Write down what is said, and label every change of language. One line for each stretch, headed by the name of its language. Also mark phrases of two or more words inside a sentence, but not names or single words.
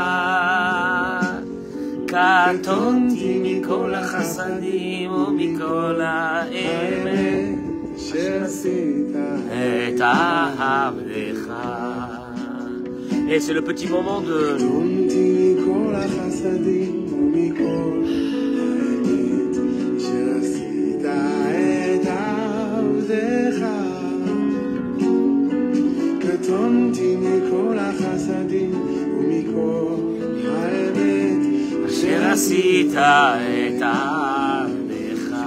Hebrew: קטונתי מכל החסדים ומכל האמת, אשר עשית את עבדך.
French: Et c'est le petit moment de...
Hebrew: קטונתי מכל החסדים ומכל האמת, אשר עשית את עבדך. קטונתי מכל החסדים ומכל האמת אשר עשית את עבדך.